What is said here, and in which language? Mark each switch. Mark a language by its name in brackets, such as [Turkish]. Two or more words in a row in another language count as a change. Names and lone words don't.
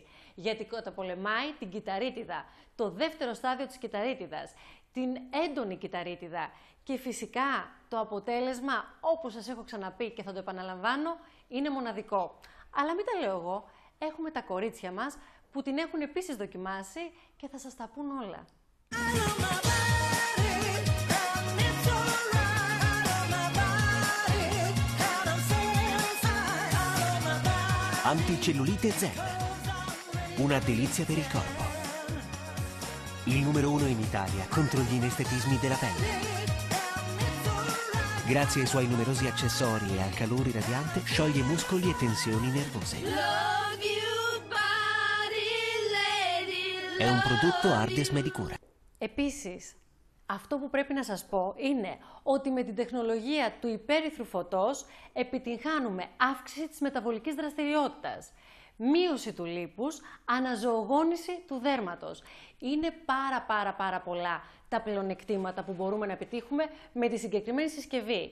[Greek] Γιατί καταπολεμάει την κυταρίτιδα, το δεύτερο στάδιο της κυταρίτιδας, την έντονη κυταρίτιδα και φυσικά το αποτέλεσμα, όπως σας έχω ξαναπεί και θα το επαναλαμβάνω, είναι μοναδικό. Αλλά μην τα λέω εγώ, έχουμε τα κορίτσια μας που την έχουν επίσης δοκιμάσει και θα σας τα πούν όλα. [Italian] Anticellulite Zen, una delizia per il corpo. Il numero 1 in Italia contro gli inestetismi della pelle. Grazie ai suoi numerosi accessori e al calore radiante, scioglie muscoli e tensioni nervose. È un prodotto Ardes Medicura. [Greek] Επίσης, αυτό που πρέπει να σας πω είναι ότι με την τεχνολογία του υπέρυθρου φωτός επιτυγχάνουμε αύξηση της μεταβολικής δραστηριότητας, μείωση του λίπους, αναζωογόνηση του δέρματος. Είναι πάρα πολλά τα πλεονεκτήματα που μπορούμε να επιτύχουμε με τη συγκεκριμένη συσκευή.